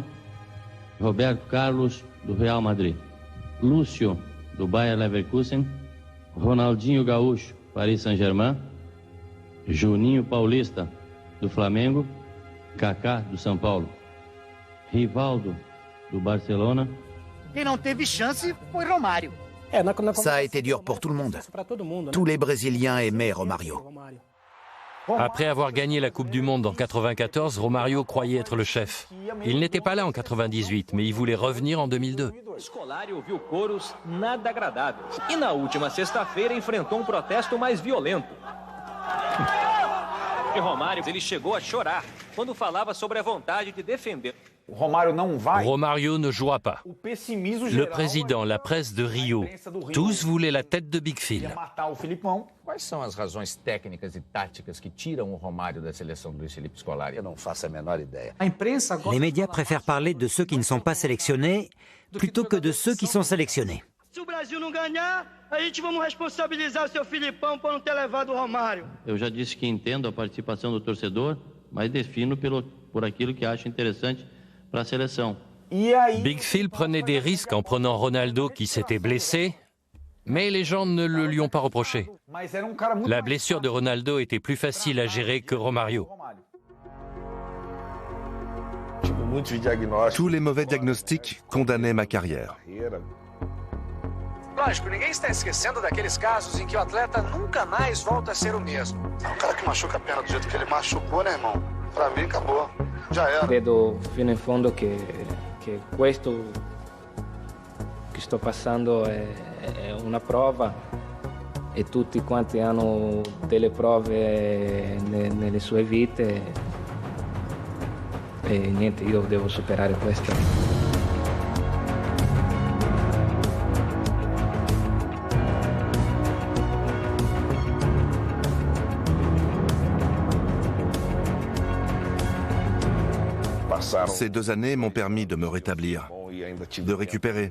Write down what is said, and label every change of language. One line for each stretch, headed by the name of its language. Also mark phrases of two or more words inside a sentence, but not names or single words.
Portuguese: Roberto Carlos do Real Madrid. Lúcio do Bayer Leverkusen. Ronaldinho Gaúcho, Paris Saint-Germain. Juninho Paulista do Flamengo. Kaká do São Paulo. Rivaldo do Barcelona. Quem não teve chance foi Romário.
French: Ça a été dur pour tout le monde. Tous les Brésiliens aimaient Romario. Après avoir gagné la Coupe du Monde en 94, Romario croyait être le chef. Il n'était pas là en 98, mais il voulait revenir en 2002.
Portuguese: Scolari ouviu coros nada agradáveis e na última sexta-feira enfrentou protesto mais violento. E Romário, ele chegou a chorar quando falava sobre a vontade de defender.
French: Romario ne jouera pas. Le président, la presse de Rio, tous voulaient la tête de Big Phil.
Portuguese: Quais são as razões técnicas e táticas que tiram o Romário da seleção do Luiz Felipe Scolari? Eu não faço a menor ideia.
French: Les médias préfèrent parler de ceux qui ne sont pas sélectionnés plutôt que de ceux qui sont sélectionnés.
Portuguese: Se o Brasil não ganhar, a gente vamos responsabilizar o seu Filipão por não ter levado o Romário. Eu já disse que entendo a participação do torcedor, mas defino por aquilo que acho interessante para a seleção.
French: Big Phil prenait des risques en prenant Ronaldo qui s'était blessé, mais les gens ne le lui ont pas reproché. La blessure de Ronaldo était plus facile à gérer que Romario. Tous les mauvais diagnostics condamnaient ma carrière.
Portuguese: Lógico, ninguém está esquecendo daqueles casos em que o atleta nunca mais volta a ser o mesmo. O cara que machuca a perna do jeito que ele machucou, né, irmão? Pra mim, acabou. Já era.
Italian: Credo fino in fondo che questo che sto passando è una prova e tutti quanti hanno delle prove nelle sue vite e niente, io devo superare questo.
French: Ces 2 années m'ont permis de me rétablir, de récupérer.